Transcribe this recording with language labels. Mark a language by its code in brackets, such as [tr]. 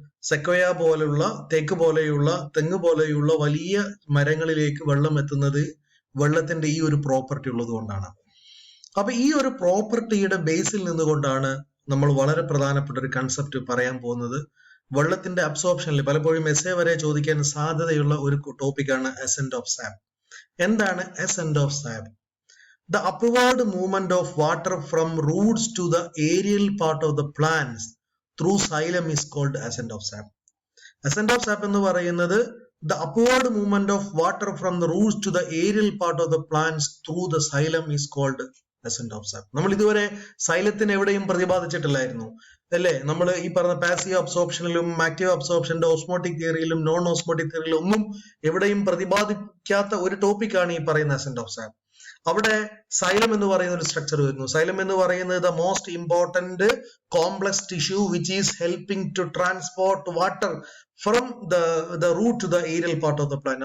[ml] സെക്വയ പോലുള്ള തേക്ക് പോലെയുള്ള തെങ്ങ് പോലെയുള്ള വലിയ മരങ്ങളിലേക്ക് വെള്ളം എത്തുന്നത് വെള്ളത്തിന്റെ ഈ ഒരു പ്രോപ്പർട്ടി ഉള്ളത് കൊണ്ടാണ്. അപ്പൊ ഈ ഒരു പ്രോപ്പർട്ടിയുടെ ബേസിൽ നിന്നുകൊണ്ടാണ് നമ്മൾ വളരെ പ്രധാനപ്പെട്ട ഒരു കൺസെപ്റ്റ് പറയാൻ പോകുന്നത്. വെള്ളത്തിന്റെ അബ്സോർപ്ഷനിൽ പലപ്പോഴും എസ്സേ വരെ ചോദിക്കാൻ സാധ്യതയുള്ള ഒരു ടോപ്പിക്കാണ് അസെന്റ് ഓഫ് സാപ്പ്. എന്താണ് assent of sap? [en] The upward movement of water from roots to the aerial part of the plants through xylem is called ascent of sap. Ascent of sap [ml] എന്ന് പറയുന്നത് [en] the upward movement of water from the roots to the aerial part of the plants through the xylem is called ascent of sap. [ml] നമ്മൾ ഇതുവരെ സൈലത്തിന് എവിടെയും പ്രതിപാദിച്ചിട്ടില്ലായിരുന്നു അല്ലേ? നമ്മൾ ഈ പറഞ്ഞ passive അബ്സോർപ്ഷനിലും active അബ്സോർപ്ഷന്റെ osmotic തിയറിയിലും non osmotic തിയറിയിലും ഒന്നും എവിടെയും പ്രതിപാദിക്കാത്ത ഒരു ടോപ്പിക്കാണ് ഈ പറയുന്ന അസെന്റ് ഓഫ് സാപ്പ്. അവിടെ സൈലം എന്ന് പറയുന്ന ഒരു സ്ട്രക്ചർ വരുന്നു. സൈലം എന്ന് പറയുന്നത് [en] The most important complex tissue which is helping to transport water from the root to the aerial part of the plant.